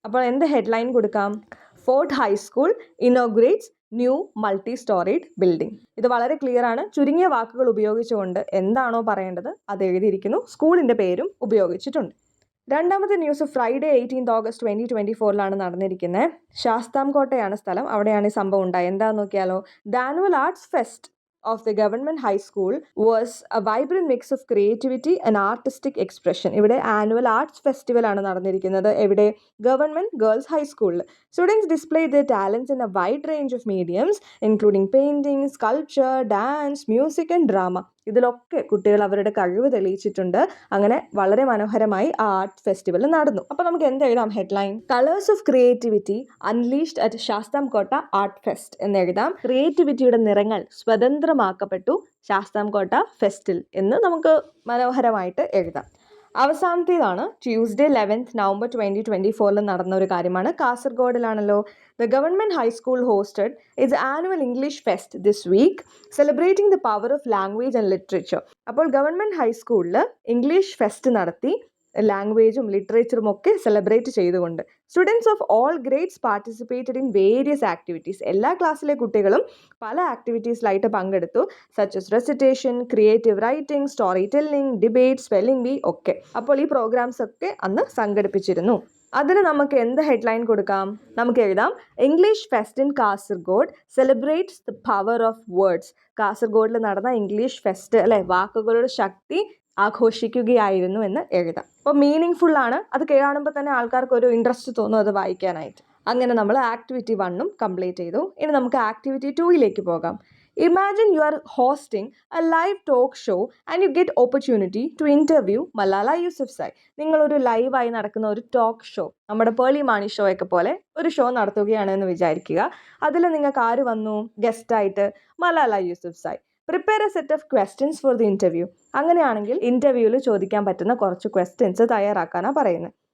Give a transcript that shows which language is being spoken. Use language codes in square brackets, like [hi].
[ml] അപ്പോൾ എന്ത് ഹെഡ്ലൈൻ കൊടുക്കാം? [en] Fort high school inaugurates new multi storied building. [ml] ഇത് വളരെ ക്ലിയർ ആണ്. ചുരുങ്ങിയ വാക്കുകൾ ഉപയോഗിച്ചുകൊണ്ട് എന്താണോ പറയേണ്ടത് അത് എഴുതിയിരിക്കുന്നു. സ്കൂളിൻ്റെ പേരും ഉപയോഗിച്ചിട്ടുണ്ട്. രണ്ടാമത്തെ ന്യൂസ് ഫ്രൈഡേ 18th ഓഗസ്റ്റ് 2024 നടന്നിരിക്കുന്നത്. ശാസ്താംകോട്ടയാണ് സ്ഥലം. അവിടെയാണ് ഈ സംഭവം ഉണ്ടായത്. എന്താണെന്ന് നോക്കിയാലോ. [en] The annual arts fest of the government high school was a vibrant mix of creativity and artistic expression. [ml] ഇവിടെ ആനുവൽ ആർട്സ് ഫെസ്റ്റിവൽ ആണ് നടന്നിരിക്കുന്നത്. എവിടെ? ഗവൺമെന്റ് ഗേൾസ് ഹൈസ്കൂളിൽ. [en] Students displayed their talents in a wide range of mediums including painting, sculpture, dance, music and drama. [ml] ഇതിലൊക്കെ കുട്ടികൾ അവരുടെ കഴിവ് തെളിയിച്ചിട്ടുണ്ട്. അങ്ങനെ വളരെ മനോഹരമായി ആ ആർട്ട് ഫെസ്റ്റിവൽ നടന്നു. അപ്പോൾ നമുക്ക് എന്ത് എഴുതാം? [en] headline colours of creativity unleashed at Sasthamcotta art fest [ml] എന്ന് എഴുതാം. ക്രിയേറ്റിവിറ്റിയുടെ നിറങ്ങൾ സ്വതന്ത്രമാക്കപ്പെട്ടു ശാസ്താംകോട്ട ഫെസ്റ്റിൽ എന്ന് നമുക്ക് മനോഹരമായിട്ട് എഴുതാം. അവസാനത്തേതാണ് ട്യൂസ്ഡേ 11th നവംബർ 2024 നടന്ന ഒരു കാര്യമാണ്. കാസർഗോഡിലാണല്ലോ. [en] The government high school hosted its annual English fest this week, celebrating the power of language and literature. [ml] അപ്പോൾ ഗവൺമെൻറ് ഹൈസ്കൂളിൽ ഇംഗ്ലീഷ് ഫെസ്റ്റ് നടത്തി ലാംഗ്വേജും ലിറ്ററേച്ചറും ഒക്കെ സെലിബ്രേറ്റ് ചെയ്തുകൊണ്ട് [en] Students of all grades participated in various activities. [ml] എല്ലാ ക്ലാസ്സിലെ കുട്ടികളും പല ആക്ടിവിറ്റീസിലായിട്ട് പങ്കെടുത്തു. [en] Such as recitation, creative writing, story telling, debate, spelling bee ഒക്കെ. [ml] അപ്പോൾ ഈ പ്രോഗ്രാംസ് ഒക്കെ അന്ന് സംഘടിപ്പിച്ചിരുന്നു. അതിന് നമുക്ക് എന്ത് ഹെഡ്ലൈൻ കൊടുക്കാം? നമുക്ക് എഴുതാം [en] English fest in Kasaragod celebrates the power of words. [ml] കാസർഗോഡിൽ നടന്ന ഇംഗ്ലീഷ് ഫെസ്റ്റ് അല്ലെ, വാക്കുകളുടെ ശക്തി ആഘോഷിക്കുകയായിരുന്നു എന്ന് എഴുതാം. അപ്പോൾ മീനിങ് ഫുൾ ആണ്. അത് കാണുമ്പോൾ തന്നെ ആൾക്കാർക്ക് ഒരു ഇൻട്രസ്റ്റ് തോന്നും അത് വായിക്കാനായിട്ട്. അങ്ങനെ നമ്മൾ ആക്ടിവിറ്റി 1 കംപ്ലീറ്റ് ചെയ്തു. ഇനി നമുക്ക് ആക്ടിവിറ്റി 2 പോകാം. [en] Imagine you are hosting a live talk show and you get opportunity to interview Malala Yousafzai. [ml] നിങ്ങളൊരു ലൈവായി നടക്കുന്ന ഒരു ടോക്ക് ഷോ, നമ്മുടെ പേളി മാണി ഷോ ഒക്കെ പോലെ ഒരു ഷോ നടത്തുകയാണെന്ന് വിചാരിക്കുക. അതിൽ നിങ്ങൾക്ക് ആര് വന്നു ഗസ്റ്റായിട്ട്? Malala Yousafzai. [en] Prepare a set of questions for the interview. [ml] അങ്ങനെയാണെങ്കിൽ ഇൻ്റർവ്യൂവിൽ ചോദിക്കാൻ പറ്റുന്ന കുറച്ച് ക്വസ്റ്റ്യൻസ് തയ്യാറാക്കാനാണ് പറയുന്നത്.